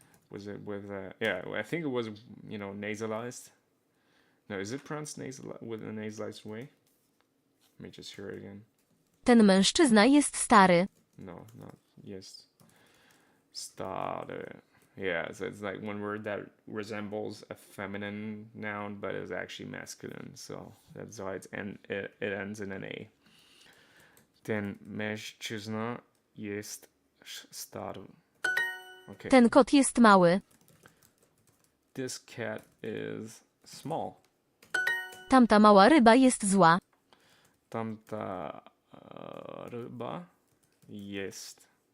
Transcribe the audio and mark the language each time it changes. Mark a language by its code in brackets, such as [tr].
[en] Was it with yeah, I think it was nasalized. No, is it pronounced with a nasalized way? Let me just hear it again. [pl] Ten mężczyzna jest stary. [en] No, not yes. Stary. Yeah, so it's like one word that resembles a feminine noun but is actually masculine. So that's why it ends in an A. [pl] Ten mężczyzna jest stary. [en] Okay. [pl] Ten kot jest mały. [en] This cat is small. [pl] Tamta mała ryba jest zła. Tamta ryba jest.